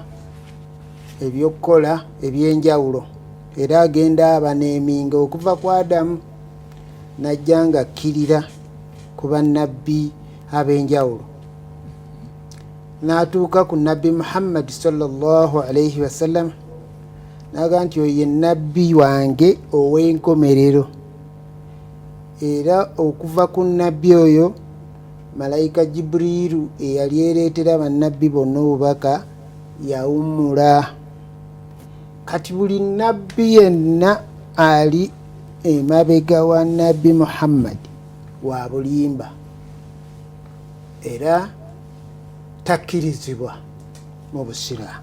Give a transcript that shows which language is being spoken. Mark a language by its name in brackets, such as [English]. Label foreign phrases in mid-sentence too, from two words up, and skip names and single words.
[Ganda] ebyokukola ebyenjawulo era agenda abaneeminga okuva ku Adamu najja nga akkirira ku bannabbi ab'enjawulo n'atuuka ku nabbi Muhammad [Arabic] صلى الله عليه وسلم [Ganda] n'agamba nti oyo ye nabbi wange ow'enkomerero era okuva ku nabbi oyo malayika Jibriiru eyali ereetera bannabbi bonna obubaka yawummula. Kati buli nabbi yenna ali emabega wa nabbi Muhammad wa bulimba era takkirizibwa mu busiraamu.